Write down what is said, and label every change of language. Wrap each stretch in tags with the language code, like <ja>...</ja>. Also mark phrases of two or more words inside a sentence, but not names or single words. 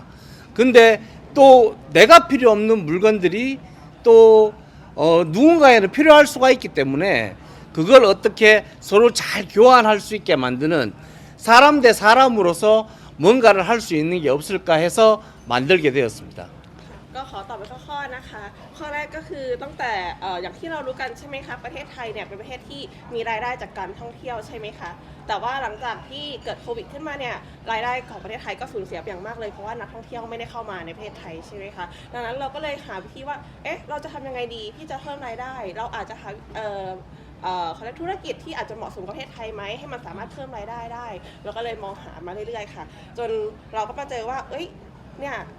<ko>근데 또 내가 필요 없는 물건들이 또 누군가에는 필요할 수가 있기 때문에 그걸 어떻게 서로 잘 교환할 수 있게 만드는 사람 대 사람으로서 뭔가를 할 수 있는 게 없을까 해서 만들게 되었습니다.</ko> <th>ก็ขอตอบเป็นข้อๆนะคะข้อแรกก็คือตั้งแต่อย่างที่เรารู้กันใช่ไหมคะประเทศไทยเนี่ยเป็นประเทศที่มีรายได้จากการท่องเที่ยวใช่ไหมคะแต่ว่าหลังจากที่เกิดโควิดขึ้นมาเนี่ยรายได้ของประเทศไทยก็สูญเสียอย่างมากเลยเพราะว่านักท่องเที่ยวไม่ได้เข้ามาในประเทศไทยใช่ไหมคะดังนั้นเราก็เลยหาวิธีว่าเราจะทำยังไงดีที่จะเพิ่มรายได้เราอาจจะหาเขาเรียกธุรกิจที่อาจจะเหมาะสมกับประเทศไทยไหมให้มันสามารถเพิ่มรายได้ได้เราก็เลยมองหามาเรื่อยๆค่ะจนเราก็มาเจอว่าเนี่ย</th>